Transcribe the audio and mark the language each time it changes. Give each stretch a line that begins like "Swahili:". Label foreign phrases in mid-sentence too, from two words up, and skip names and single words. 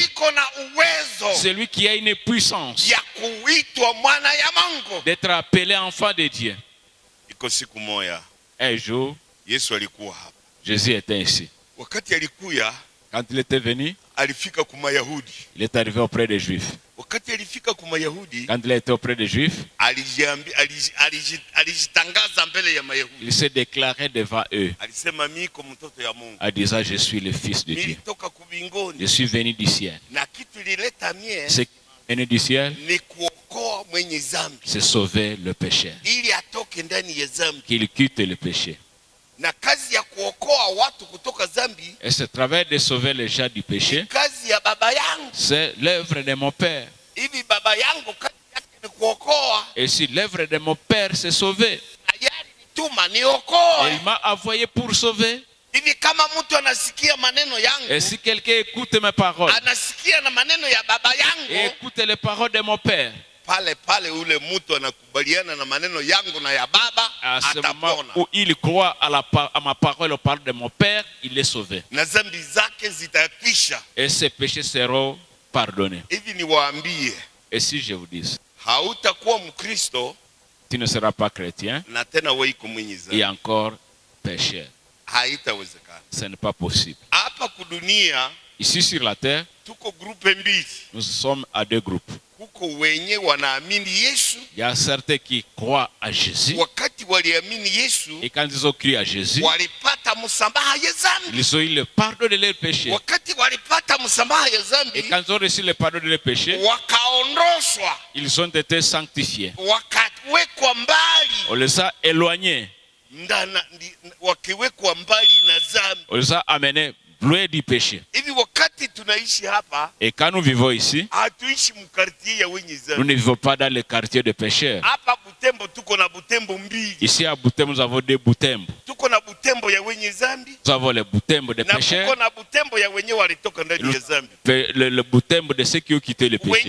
Swahili: iko na uwezo
French: Celui qui a une puissance
Swahili: ya kuitwa mwana ya Mungu.
French: d'être appelé enfant de Dieu.
Swahili: Iko siku moja
French: Un jour,
Swahili: Yesu alikuwa hapa.
French: Jésus était ici.
Swahili: Wakati alikuya,
French: Quand il était venu,
Swahili: alifika kwa Mayahudi.
French: il est arrivé auprès des Juifs.
Swahili: Wakati alifika kwa Mayahudi,
French: Quand il était auprès des Juifs,
Swahili: alijitangaza mbele ya Mayahudi.
French: il s'est déclaré devant eux,
Swahili: Alisema miko mtoto ya Mungu,
French: en disant, je suis le Fils de Dieu.
Swahili: nilitoka kubingoni
French: Je suis venu du ciel.
Swahili: na kitu lileta mie
French: Ce qui est venu du ciel,
Swahili: ni kuokoa mwenye dhambi
French: c'est sauver le péché,
Swahili: ili atoke ndani ya dhambi,
French: qu'il quitte le péché.
Swahili: na kazi ya kuokoa watu kutoka dhambi
French: Et ce travail de sauver les gens du
Swahili: ni
French: péché,
Swahili: kazi ya baba yangu.
French: c'est l'œuvre de mon Père.
Swahili: Hivi baba yangu kazi yake ni kuokoa,
French: Et si l'œuvre de mon Père, c'est sauver,
Swahili: ayari nituma
French: et
Swahili: niokoe.
French: il m'a envoyé pour sauver.
Swahili: Hivi kama mtu anasikia maneno
French: Et
Swahili: yangu,
French: si quelqu'un écoute mes paroles,
Swahili: anasikia na maneno ya baba
French: et
Swahili: yangu,
French: écoute les paroles de mon Père,
Swahili: pale pale ule mtu anakubaliana na maneno yangu na ya baba,
French: à ce moment
Swahili: atapona
French: où il croit à ma parole, aux paroles de mon Père, il est sauvé.
Swahili: na dhambi zake zitakwisha.
French: Et ses péchés seront pardonnés.
Swahili: Hivi niwaambie,
French: Et si je vous dis,
Swahili: hautakuwa Mkristo
French: tu ne seras pas chrétien
Swahili: na tena wewe iko mwenye
French: et
Swahili: dhambi,
French: encore pécheur,
Swahili: haitawezekana.
French: ce n'est pas possible.
Swahili: Hapa kudunia
French: Ici sur la terre,
Swahili: tuko grupe mbili,
French: nous sommes à deux groupes.
Swahili: kuko wenye wanaamini Yesu.
French: Il y a certains qui croient à Jésus,
Swahili: Wakati waliamini Yesu,
French: et quand ils ont cru à Jésus,
Swahili: walipata msamaha ya dhambi.
French: ils ont eu le pardon de leurs péchés.
Swahili: Wakati walipata msamaha ya
French: Et
Swahili: dhambi,
French: quand ils ont reçu le pardon de leurs péchés,
Swahili: wakaondoshwa,
French: ils ont été sanctifiés.
Swahili: wakawekwa mbali
French: On les a éloignés,
Swahili: wakiwekwa mbali na dhambi.
French: on les a amenés loin du péché.
Swahili: Hivi wakati
French: Et quand nous vivons ici, nous ne vivons pas dans les quartiers de pécheurs. Ici à Butembo, nous avons des Butembo. Nous avons les Butembo des pécheurs. Le Butembo de ceux qui ont quitté le péché.